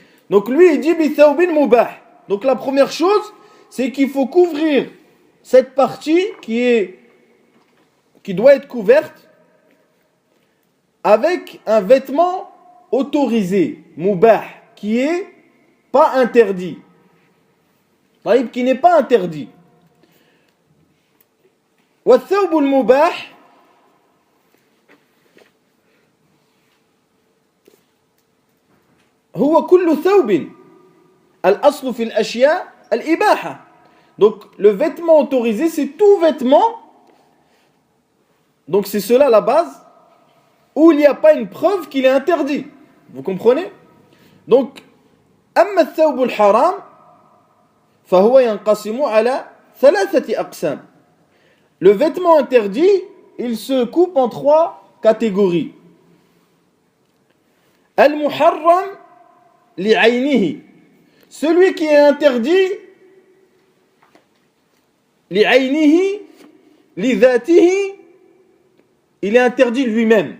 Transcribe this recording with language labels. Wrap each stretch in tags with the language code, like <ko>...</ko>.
<fr>Donc lui il dit</fr> <ar>bi thawbin mubah.</ar> <fr>Donc la première chose, c'est qu'il faut couvrir cette partie qui doit être couverte avec un vêtement autorisé, mubah, qui est pas interdit. Qui n'est pas interdit.</fr> <ar>والثوب المباح هو كل ثوب الأصل في الأشياء الإباحة.</ar> <fr>Donc le vêtement autorisé, c'est tout vêtement, donc c'est cela la base, où il n'y a pas une preuve qu'il est interdit. Vous comprenez?</fr> <ar>Donc أما الثوب الحرام فهو ينقسم على ثلاثة أقسام.</ar> <fr>Le vêtement interdit, il se coupe en trois catégories.</fr> <ar>المحرم لعينه,</ar> <fr>celui qui est interdit</fr> <ar>لعينه لذاته,</ar> <fr>il est interdit lui-même.</fr>